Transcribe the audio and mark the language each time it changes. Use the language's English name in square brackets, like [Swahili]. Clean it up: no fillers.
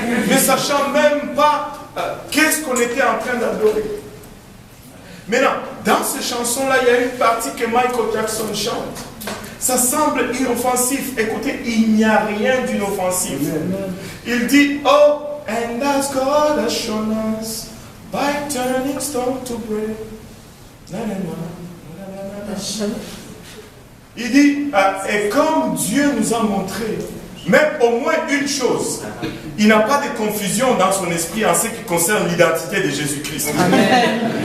[French] Ne sachant même pas qu'est-ce qu'on était en train d'adorer. Maintenant, dans ces chansons-là, il y a une partie que Michael Jackson chante. Ça semble inoffensif. Écoutez, il n'y a rien d'inoffensif. Il dit, [English] oh, and that's God has shown us by turning stone to bread. Na, na, na. [French] Il dit, et comme Dieu nous a montré, même au moins une chose, il n'a pas de confusion dans son esprit en ce qui concerne l'identité de Jésus-Christ. Amen.